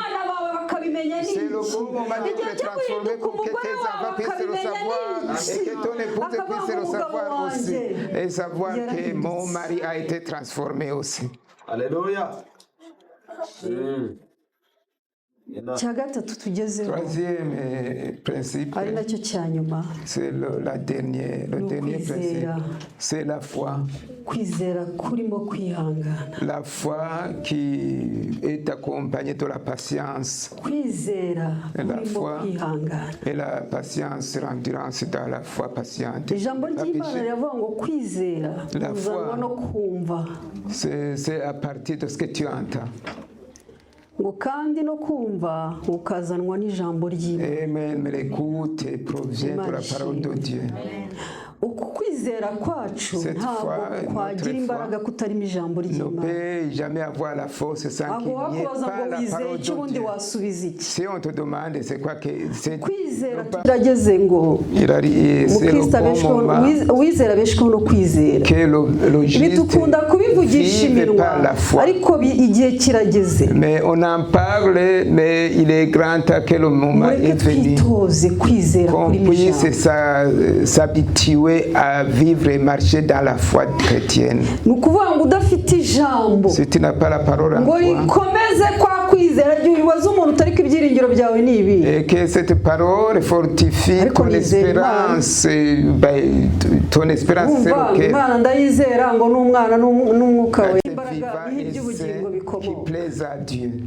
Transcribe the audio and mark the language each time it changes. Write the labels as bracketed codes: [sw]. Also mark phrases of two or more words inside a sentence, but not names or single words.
[fr] C'est le bon moment d'être transformé pour que tes enfants puissent le savoir et que ton épouse puisse le savoir aussi. Et savoir que mon mari a été transformé aussi. Alléluia. [rw] cya gatatu tugezeho [fr] Troisième principe, [rw] ari nacyo cya nyuma [fr] c'est le dernier principe, c'est la foi. [rw] kwizera kurimo kwihangana. [fr] La foi qui est accompagnée de la patience. [rw] Kwizera kurimo kwihangana. [fr] Et la patience, l'endurance dans la foi patiente. [rw] Ijambo ry'Imana riravuga ngo kwizera kuzanwa no kumva. [fr] C'est à partir de ce que tu entends. [rw] ngo kandi no kumva ukazanwa n'ijambo ry'Imana. Amen. [fr] Mais l'écoute provient de la parole de Dieu. [rw] uku kwizera kwacu ntabwo kwagira imbaraga kutarimo ijambo ry'Imana. [fr] Jamais avoir la force sans qu'il n'y ait pas la parole de Dieu. Si on te demande c'est quoi que c'est [rw] kwizera kirageze ngo umukristo abeshweho wizera abeshweho no kwizera. Bidukunda kubivugisha iminwa ariko igihe kirageze. [fr] Mais on en parle, mais il est grand temps que le moment est venu qu'on puisse s'habituer à vivre et marcher dans la foi chrétienne. Si tu n'as pas la parole en toi, et que cette parole fortifie ton espérance, c'est qui plaise à Dieu.